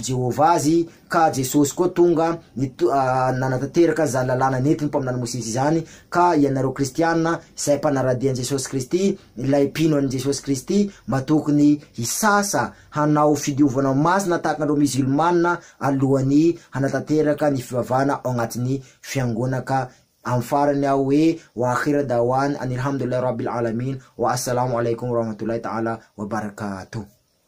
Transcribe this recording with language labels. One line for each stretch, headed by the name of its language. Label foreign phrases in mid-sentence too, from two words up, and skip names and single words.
Malagasy: Jehova azy ka Jesosy koa tonga nanatanteraka zany lalana nentiny mpaminany Mosesy izany ka ianareo kristiana zay mpanaradian'i Jesosy Kristy ilay mpino an'i Jesosy Kristy mba tokony hisasa hanao fidiovana masina tahaka an'ireo musulmane alohan'ny hanatanteraka ny fivavahana ao agnatin'ny fiangonana ka am farany aho hoe
Arabic: وآخر دعوانا الحمد لله رب العالمين والسلام عليكم ورحمة الله تعالى وبركاته.